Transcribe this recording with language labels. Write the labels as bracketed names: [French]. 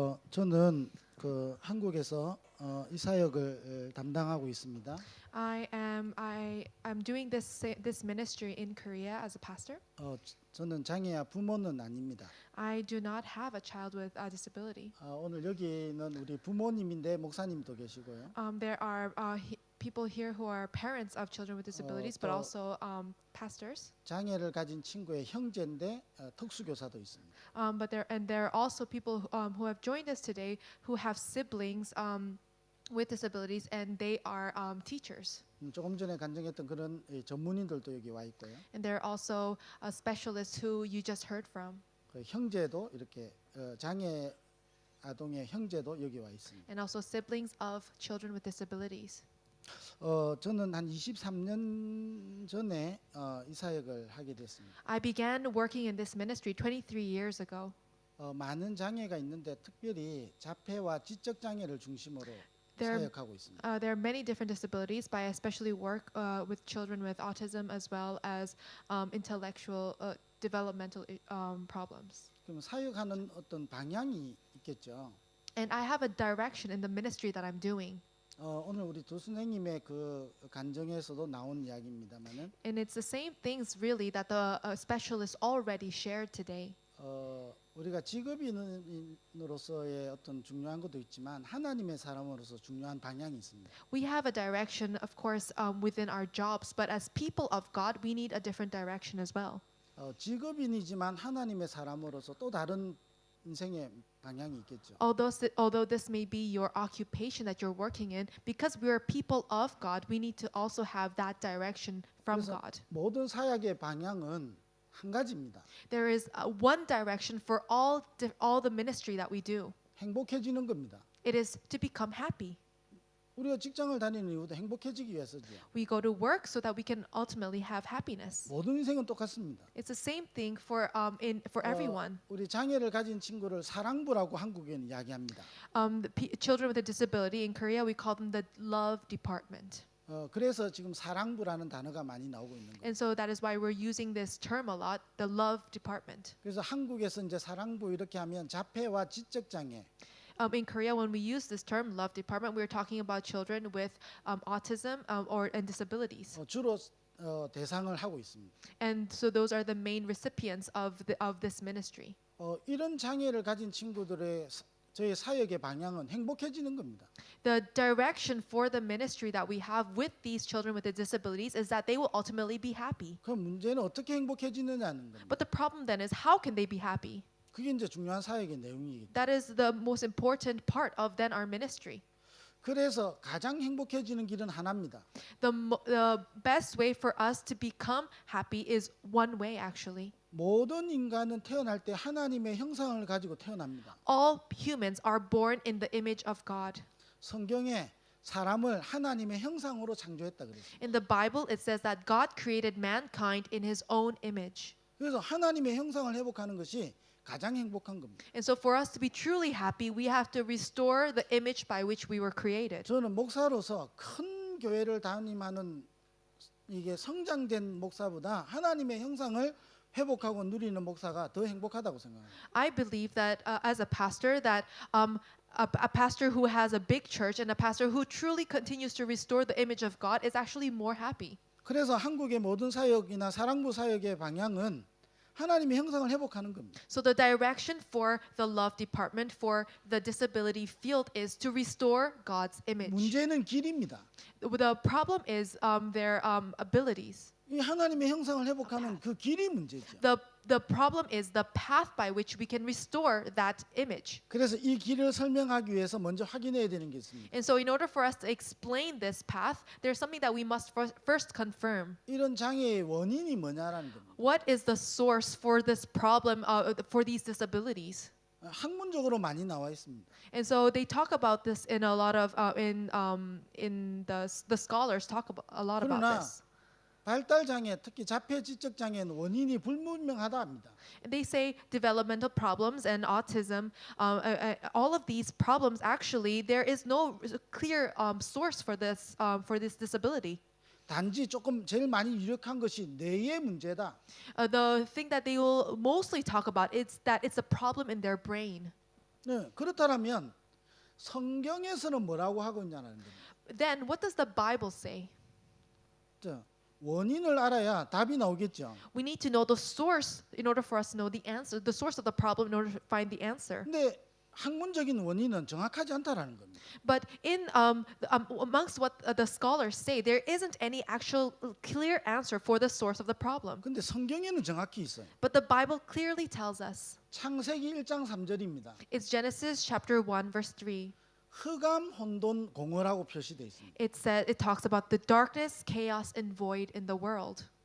[Korean] 저는 그 한국에서 이 사역을 담당하고 있습니다. [English] I'm doing this ministry in Korea as a pastor. [Korean] 저는 장애아 부모는 아닙니다. [English] I do not have a child with a disability. [Korean] 오늘 여기는 우리 부모님인데 목사님도 계시고요. [English] There are people here who are parents of children with disabilities, but [Korean] 또 [English] also pastors. [Korean] 장애를 가진 친구의 형제인데 특수교사도 있습니다. [English] But there are also people who have joined us today who have siblings with disabilities, and they are teachers. [Korean] 조금 전에 간증했던 그런 전문인들도 여기 와 있고요. [English] And there are also specialists who you just heard from. [Korean] 그 형제도 이렇게 장애 아동의 형제도 여기 와 있습니다. [English] And also siblings of children with disabilities. [Korean] 저는 한 23년 전에 이 사역을 하게 됐습니다. [English] I began working in this ministry 23 years ago. [Korean] 많은 장애가 있는데 특별히 자폐와 지적 장애를 중심으로 사역하고 있습니다. [English] There are many different disabilities, but I especially work with children with autism as well as intellectual developmental problems. [Korean] 그럼 사역하는 어떤 방향이 있겠죠. [English] And I have a direction in the ministry that I'm doing. [Korean] 오늘 우리 두 선생님의 그 간증에서도 나온 이야기입니다만은 [English] And it's the same things really that the specialists already shared today. [Korean] 우리가 직업인으로서의 어떤 중요한 것도 있지만 하나님의 사람으로서 중요한 방향이 있습니다. [English] We have a direction, of course, within our jobs, but as people of God, we need a different direction as well. [Korean] 직업인이지만 하나님의 사람으로서 또 다른 인생의 방향이 있겠죠. [English] Although this may be your occupation that you're working in, because we are people of God, we need to also have that direction from [Korean] 그래서 [English] God. [Korean] 모든 사역의 방향은 한 가지입니다. [English] There is one direction for all the ministry that we do. [Korean] 행복해지는 겁니다. [English] It is to become happy. [Korean] 우리가 직장을 다니는 이유도 행복해지기 위해서죠. [English] We go to work so that we can ultimately have happiness. [Korean] 모든 인생은 똑같습니다. [English] It's the same thing for everyone. [Korean] 우리 장애를 가진 친구를 사랑부라고 한국에는 이야기합니다. [English] Children with a disability in Korea, we call them the love department. [Korean] 그래서 지금 사랑부라는 단어가 많이 나오고 있는 거예요. [English] And so that is why we're using this term a lot, the love department. [Korean] 그래서 한국에서 이제 사랑부 이렇게 하면 자폐와 지적 장애, [English] In Korea, when we use this term, love department, we're talking about children with autism and disabilities. [Korean] 주로 대상을 하고 있습니다. [English] And so those are the main recipients of this ministry. [Korean] 이런 장애를 가진 친구들의 저희 사역의 방향은 행복해지는 겁니다. [English] The direction for the ministry that we have with these children with the disabilities is that they will ultimately be happy. [Korean] 그 문제는 어떻게 행복해지느냐는 겁니다. [English] But the problem then is, how can they be happy? [Korean] 그게 이제 중요한 사역의 내용이기 때문에. [English] That is the most important part of then our ministry. [Korean] 그래서 가장 행복해지는 길은 하나입니다. [English] The best way for us to become happy is one way, actually. [Korean] 모든 인간은 태어날 때 하나님의 형상을 가지고 태어납니다. [English] All humans are born in the image of God. [Korean] 성경에 사람을 하나님의 형상으로 창조했다 그랬습니다. [English] In the Bible, it says that God created mankind in His own image. [Korean] 그래서 하나님의 형상을 회복하는 것이 가장 행복한 겁니다. [English] And so for us to be truly happy, we have to restore the image by which we were created. [Korean] 저는 목사로서 큰 교회를 담임하는 이게 성장된 목사보다 하나님의 형상을 회복하고 누리는 목사가 더 행복하다고 생각합니다. [English] I believe that as a pastor, that a pastor who has a big church and a pastor who truly continues to restore the image of God is actually more happy. [Korean] 그래서 한국의 모든 사역이나 사랑부 사역의 방향은 하나님의 형상을 회복하는 겁니다. [English] So the direction for the love department for the disability field is to restore God's image. [Korean] 문제는 길입니다. [English] The problem is their abilities. [Korean] 이 하나님의 형상을 회복하는 그 길이 문제죠. [English] The problem is the path by which we can restore that image. [Korean] 그래서 이 길을 설명하기 위해서 먼저 확인해야 되는 게 있습니다. [English] And so in order for us to explain this path, there's something that we must first confirm. [Korean] 이런 장애의 원인이 뭐냐라는 겁니다. [English] What is the source for this problem, for these disabilities? [Korean] 학문적으로 많이 나와 있습니다. [English] And so they talk about this in a lot of in the scholars talk about a lot about [Korean] 그러나 [English] this. [Korean] 발달 장애, 특히 자폐 지적 장애는 원인이 불분명하다 합니다. [English] And they say developmental problems and autism, all of these problems actually there is no clear source for this disability. [Korean] 단지 조금 제일 많이 유력한 것이 뇌의 문제다. [English] The thing that they will mostly talk about is that it's a problem in their brain. [Korean] 네, 그렇다면 성경에서는 뭐라고 하고 있냐는 겁니다. [English] Then what does the Bible say? [Korean] 자, 원인을 알아야 답이 나오겠죠. [English] We need to know the source in order for us to know the answer, the source of the problem in order to find the answer. [Korean] 근데 학문적인 원인은 정확하지 않다라는 겁니다. [English] But in amongst what the scholars say, there isn't any actual clear answer for the source of the problem. [Korean] 근데 성경에는 정확히 있어요. [English] But the Bible clearly tells us. [Korean] 창세기 1장 3절입니다. [English] It's Genesis chapter 1 verse 3. [Korean] 흑암, 혼돈, 공허라고 표시되어 있습니다. [English] It talks about the darkness, chaos, and void in the world.